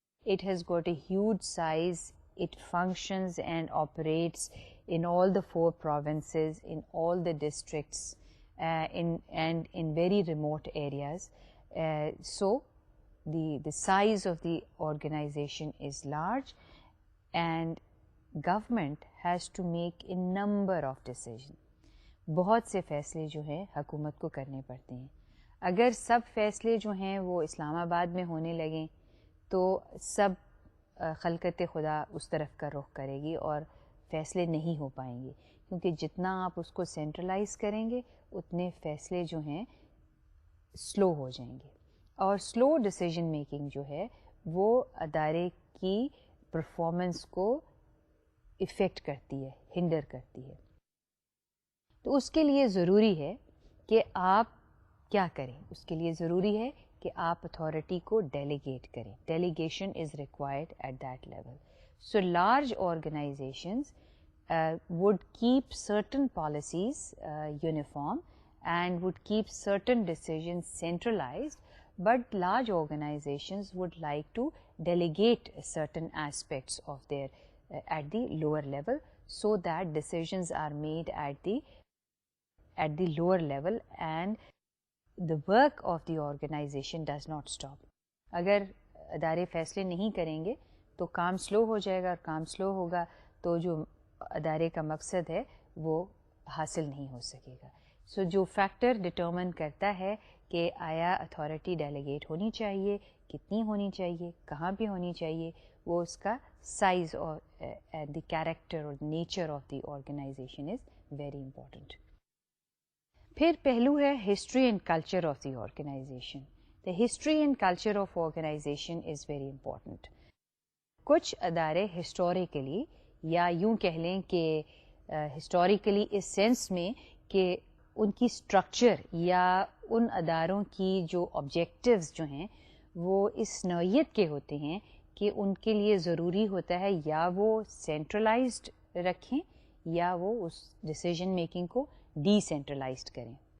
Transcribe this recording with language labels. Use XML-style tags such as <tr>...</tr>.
<en>It has got a huge size. It functions and operates in all the 4 provinces, in all the districts. In very remote areas. So the size of the organization is large and government has to make a number of decisions.</en> <ur>بہت سے فیصلے جو ہیں حکومت کو کرنے پڑتے ہیں. اگر سب فیصلے جو ہیں وہ اسلام آباد میں ہونے لگیں تو سب خلقت خدا اس طرف کا رخ کرے گی اور فیصلے نہیں ہو پائیں گے, کیونکہ جتنا آپ اس کو سینٹرلائز کریں گے اتنے فیصلے جو ہیں سلو ہو جائیں گے. اور سلو ڈیسیژن میکنگ جو ہے وہ ادارے کی پرفارمنس کو افیکٹ کرتی ہے, ہنڈر کرتی ہے. تو اس کے لیے ضروری ہے کہ آپ کیا کریں, اس کے لیے ضروری ہے کہ آپ اتھارٹی کو ڈیلیگیٹ کریں.</ur> <en>Delegation is required at that level. So large organizations would keep certain policies uniform and would keep certain decisions centralized, but large organizations would like to delegate certain aspects of their at the lower level, so that decisions are made at the lower level and the work of the organization does not stop.</en> <ur>اگر ادارے فیصلے نہیں کریں گے تو کام سلو ہو جائے گا, اور کام سلو ہوگا تو جو ادارے کا مقصد ہے وہ حاصل نہیں ہو سکے گا. سو جو فیکٹر ڈٹرمن کرتا ہے کہ آیا اتھارٹی ڈیلیگیٹ ہونی چاہیے, کتنی ہونی چاہیے, کہاں پہ ہونی چاہیے, وہ اس کا سائز اور</ur> <en>The character اور nature of the organization is very important.</en> <ur>پھر پہلو ہے</ur> <en>History and culture of the organization. The history and culture of organization is very important.</en> <ur>کچھ ادارے ہسٹوریکلی یا یوں کہہ لیں کہ ہسٹوریکلی اس سینس میں کہ ان کی اسٹرکچر یا ان اداروں کی جو آبجیکٹیوز جو ہیں وہ اس نوعیت کے ہوتے ہیں کہ ان کے لیے ضروری ہوتا ہے یا وہ سینٹرلائزڈ رکھیں یا وہ اس ڈیسیژن میکنگ کو ڈی سینٹرلائزڈ کریں.</ur>